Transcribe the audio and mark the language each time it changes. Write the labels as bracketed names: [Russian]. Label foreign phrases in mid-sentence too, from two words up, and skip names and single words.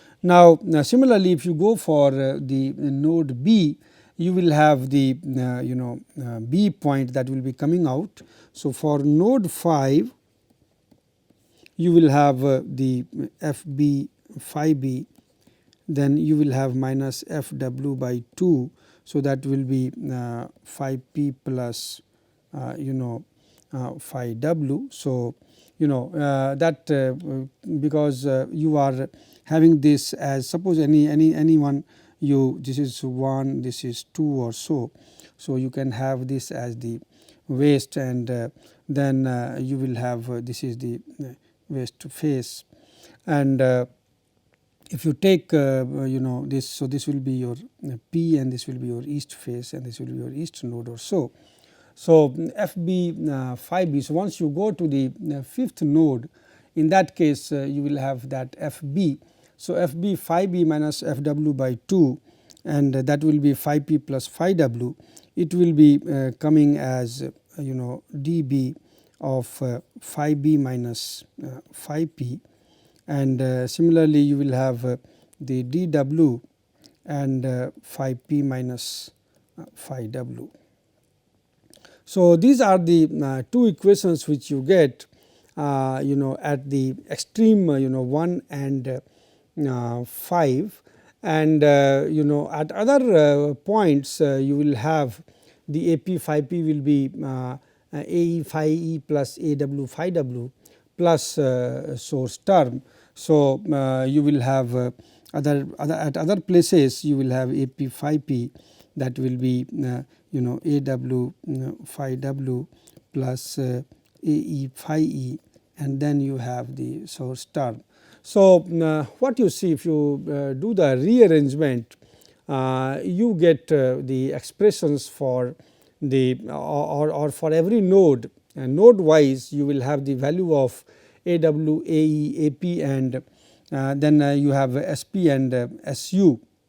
[English] Now, similarly if you go for the node B, you will have the B point that will be coming out. So, for node 5 you will have the FB phi b, then you will have minus FW by 2. So, that will be phi p plus phi w. So, that because you are having this as, suppose anyone, this is 1, this is 2 or so. So, you can have this as the waste, and then you will have this is the waste phase, and if you take this, so this will be your P, and this will be your east phase, and this will be your east node or so. So, FB phi b. So, once you go to the fifth node, in that case you will have that FB. So, FB phi b minus FW by 2, and that will be phi p plus phi w. It will be coming as dB of phi b minus phi p, and similarly you will have the dW and phi p minus phi w. So, these are the two equations which you get at the extreme 1 and 5, and at other points you will have the AP phi p will be AE phi e plus AW phi w plus source term. So, you will have at other places you will have AP phi p, that will be AW phi w plus AE phi e, and then you have the source term. So, what you see, if you do the rearrangement, you get the expressions for the or for every node, node wise you will have the value of AW, AE, AP, and then you have SP and SU.